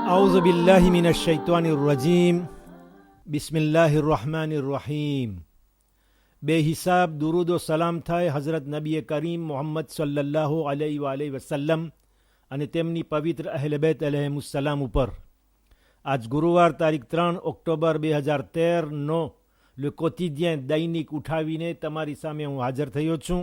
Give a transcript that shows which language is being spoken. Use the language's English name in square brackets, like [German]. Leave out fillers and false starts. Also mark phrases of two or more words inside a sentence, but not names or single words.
[Arabic] أعوذ بالله من الشيطان الرجيم بسم الله الرحمن الرحيم. [Gujarati] બેહિસાબ દુરૂદ ઓ સલામ થાય હઝરત નબી કરીમ મોહમ્મદ [Arabic] صلى الله عليه وسلم [Gujarati] અને તેમની પવિત્ર અહેલ બેત અલૈહિમુસ્સલામ ઉપર. આજ ગુરુવાર તારીખ 3 ઓક્ટોબર 2013નો લે કોતિડિયન દૈનિક ઉઠાવીને તમારી સામે હું હાજર થયો છું.